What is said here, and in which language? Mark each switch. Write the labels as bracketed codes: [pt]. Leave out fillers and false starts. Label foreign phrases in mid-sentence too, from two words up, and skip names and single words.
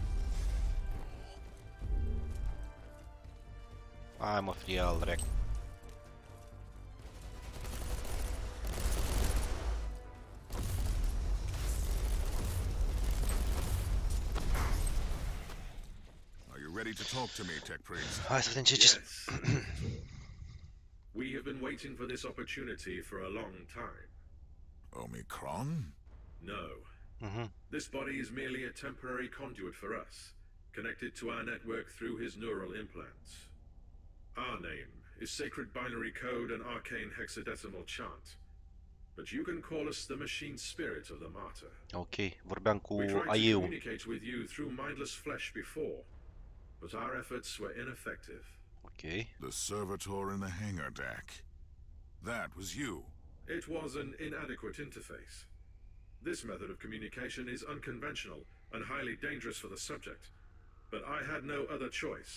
[ro] Hai mă, fie al rec. [en] Are you ready to talk to me, Tech Priest? [ro] Hai să vedem ce... [en] Yes. We have been waiting for this opportunity for a long time. Omicron? No. This body is merely a temporary conduit for us, connected to our network through his neural implants. Our name is Sacred Binary Code and Arcane Hexadecimal Chant, but you can call us the Machine Spirit of the Martyr. [ro] Ok, vorbeam cu [en] We tried to AU. communicate with you through mindless flesh before, but our efforts were ineffective. Ok. The servitor in the hangar deck. That was you. It was an inadequate interface. This method of communication is unconventional and highly dangerous for the subject, but I had no other choice.